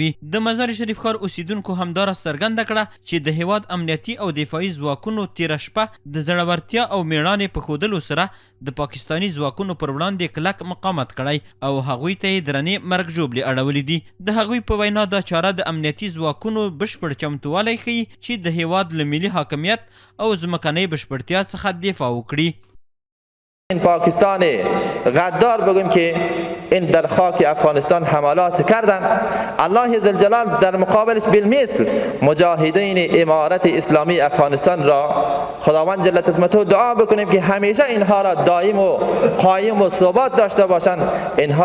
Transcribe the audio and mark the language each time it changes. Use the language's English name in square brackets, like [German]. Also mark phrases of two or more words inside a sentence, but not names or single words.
[Pashto] د مزار شریف ښار اوسیدونکو همداره څرګنده کړه چې د هیواد امنیتي او دفاعي ځواکونو تیره شپه د زړورتیا او میړانې په ښودلو سره د پاکستاني ځواکونو پر وړاندې کلک مقاومت کړی او هغوی ته یې درنې مرګ ژوبلې اړولې دي. د هغوی په وینا دا چاره د امنیتي ځواکونو بشپړ چمتووالی ښیي چې د هیواد له ملي حاکمیت او ځمکنۍ بشپړتیا څخه دفاع وکړي. [Persian] این پاکستان غدار بگویم که این در خاک افغانستان حملات کردن، الله ذوالجلال در مقابلش بالمثل مجاهدین امارت اسلامی افغانستان را خداوند جل عظمته دعا بکنیم که همیشه اینها را دائم و قایم و ثبات داشته باشند.